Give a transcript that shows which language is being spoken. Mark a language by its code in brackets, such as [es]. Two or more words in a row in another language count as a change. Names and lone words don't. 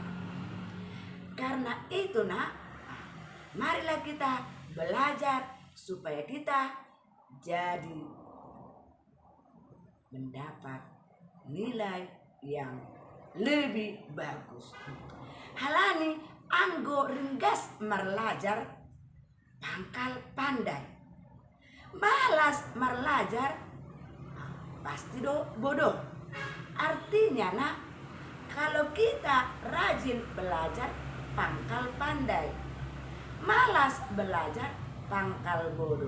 [id] Karena itu nak, marilah kita belajar supaya kita jadi mendapat nilai yang lebih bagus. [bts] Halani anggo ringgas merlajar [id] pangkal pandai. Malas merlajar pasti bodoh. Artinya nak, kalau kita rajin belajar pangkal pandai, malas belajar pangkal bodoh.